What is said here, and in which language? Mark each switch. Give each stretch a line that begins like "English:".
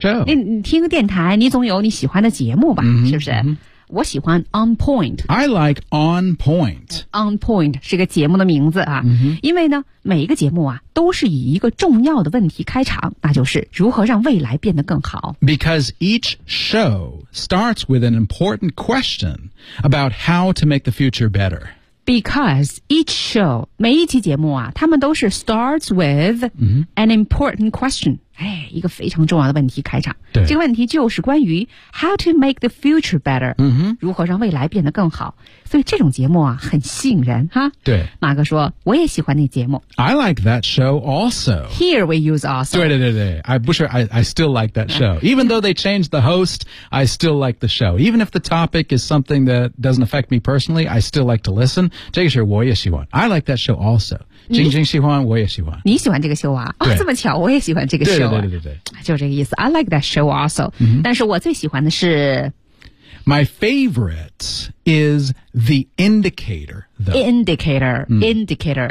Chinese: 那你听个电台，你总有你喜欢的节目吧，是不是？我喜欢 On Point。
English: I like On Point。
Chinese: On Point 是个节目的名字啊，因为呢，每一个节目啊，都是以一个重要的问题开场，那就是如何让未来变得更好。
English: Because each show starts with an important question about how to make the future better. Because each show,
Chinese: 每一期节目啊，他们都是
English: starts with an important question.
Chinese: 哎，一个非常重要的问题开场。对。这个问题就是关于
English: how to make the future better. 嗯哼。
Chinese: 如何让未来变得更好。所以这种节目啊，很吸引人哈。对。马哥说，我也喜欢那节目。
English: I like that show also. Here we use also. 对对对对。I still like that show. Even though they changed the host, I still like the show. Even if the topic is something that doesn't affect me personally, I still like to listen.
Chinese: 这个是我也喜欢
English: I like that show also
Chinese: 晶晶喜欢我也喜欢你喜欢这个秀啊、哦、这么巧我也喜欢这个秀、啊、对对对对对就这个意思
English: I like that show also、
Chinese: 但是我最喜欢的是
English: My favorite is The Indicator the Indicator、Indicator